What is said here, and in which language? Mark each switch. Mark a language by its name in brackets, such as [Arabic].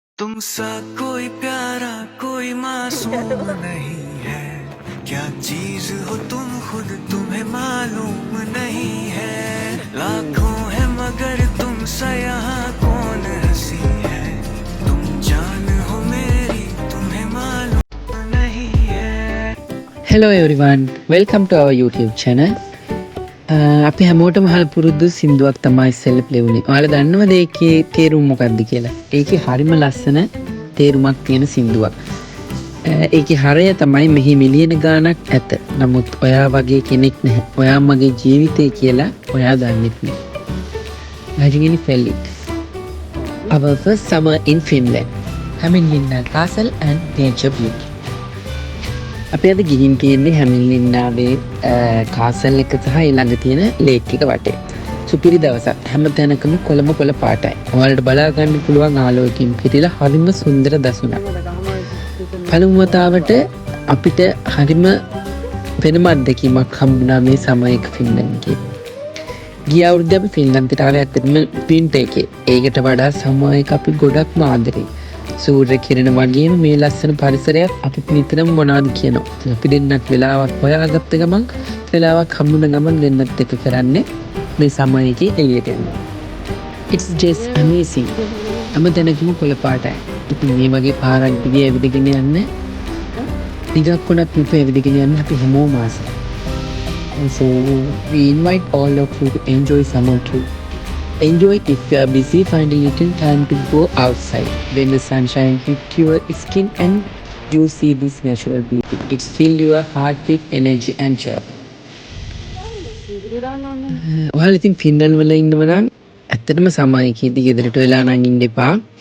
[Hindi] तुमसा कोई प्यारा कोई मासूम नहीं है क्या चीज हो तुम खुद तुम्हें मालूम नहीं है लाखों है मगर तुमसा यहाँ कौन हंसी है तुम जान हो मेरी तुम्हें मालूम नहीं है. [English] Hello everyone, welcome to our YouTube channel. [Sinhala] අපි හැමෝටම හල් පුරුදු සින්දුවක් තමයි ඉස්සෙල්ලා ප්ලේ වුණේ. ඔයාලා දන්නවද ඒකේ තේරුම මොකක්ද කියලා? ඒකේ හරිම ලස්සන තේරුමක් තියෙන සින්දුවක්. ඒකේ හරය තමයි මෙහි මිලියන ගාණක් ඇත. නමුත් ඔයා වගේ කෙනෙක් නැහැ. ඔයා මගේ ජීවිතේ කියලා ඔයා දන්නෙත් නෑ. [English] Imagine felt it. Our first summer in Finland. Hämeenlinna Castle and Nature Beauty. [Sinhala] අපි අද ගිහින් තියෙන්නේ හැමින්ලින්නාවේ කාසල් එක සහ ඊළඟ තියෙන ලේක් එක වටේ. සුපිරි දවසක්. හැම තැනකම කොළම කොළ පාටයි. ඔයාලට බලා ගන්න පුළුවන් ආලෝකයෙන් පිරීලා හරිම සුන්දර දසුණක්. පළමු වතාවට අපිට හරිම වෙනම අත්දැකීමක් හම්බුණා මේ සමයක ෆින්ලන්ඩ්ගේ. ගිය අවුරුද්දේ අපි ෆින්ලන්තයට ආවේ ඇත්තටම වින්ටර් එකේ. ඒකට වඩා සමයක අපි ගොඩක්ම ආදරේ. සූර්ය කිරණ වගේම මේ ලස්සන පරිසරයක් අපිට නිතරම මොනවද කියනවා. අපි දෙන්නත් වෙලාවක් හොයාගත්ත ගමන් වෙලාවක් හම්බුන ගමන් දෙන්නත් එක කරන්නේ මේ සමයේදී එළියට යනවා. [English] It's just amazing. [Sinhala] හැමතැනකම කොළ පාටයි. ඉතින් මේ වගේ පාරක් දිගේ ඇවිදගෙන යන්න ටිකක් වුණත් මෙතන ඇවිදගෙන යන්න අපි හැමෝම ආසයි. [English] And so we invite all of you to enjoy summer too. Enjoy if you are busy, find a little time to go outside when the sunshine hits your skin and you see this natural beauty. It fills your heart with energy and joy. [Sinhala] ඔයාලා ඉතින් Finland වල ඉන්නව නම් ඇත්තටම සමයකදී ගෙදරට වෙලා නම් ඉන්න එපා.